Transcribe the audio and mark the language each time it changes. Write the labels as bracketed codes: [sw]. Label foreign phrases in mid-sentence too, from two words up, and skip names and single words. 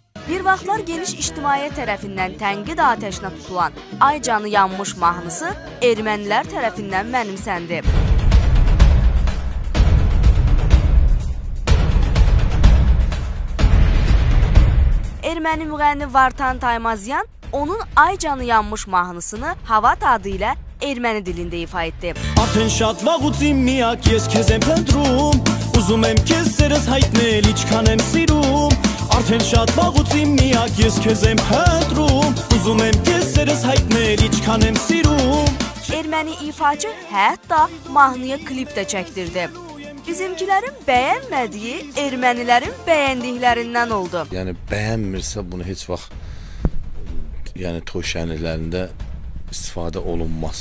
[az] Bir vaxtlar geniş ictimaiyyət tərəfindən tənqid atəşinə tutulan Ay canı yanmış mahnısı ermənilər tərəfindən mənimsəndi. Erməni müğənni Vartan Taymazyan onun Ay canı yanmış mahnısını Havat adı ilə erməni dilində ifa etdi. [hy] Արտենշատ վաղուց իմ միակ ես քեզ եմ փնտրում Ուզում եմ քեզ սերս հայտնել ինչքան եմ սիրում Արտենշատ վաղուց իմ միակ ես քեզ եմ փնտրում Ուզում եմ քեz սերս հայտնել ինչքան եմ sirում [az] Erməni ifaçı hətta mahnıya klip də çəkdirdi. Bizimkilərin bəyənmədiyi ermənilərin bəyəndiklərindən oldu. Yəni bəyənmirsə bunu heç vaxt toy şənliklərində istifadə olunmaz.